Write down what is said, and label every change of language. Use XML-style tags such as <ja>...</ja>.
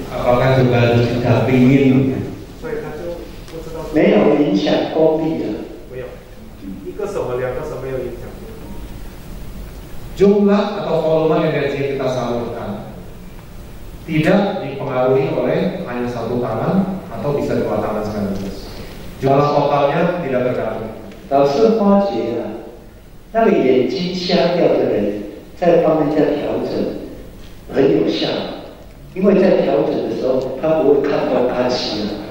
<id>Apakah juga tidak ingin？</id> <zh>所以他就不知道。没有影响功力的。没有，一个手和两个手没有影响。</zh> <id>Jumlah atau volume energi yang kita salurkan tidak dipengaruhi oleh hanya satu tangan atau bisa dua tangan sekaligus. Jumlah totalnya tidak terganggu.</id> <zh>老师发觉啊，那个眼睛瞎掉的人在帮人家调整很有效，因为在调整的时候他不会看东看西啊。</zh>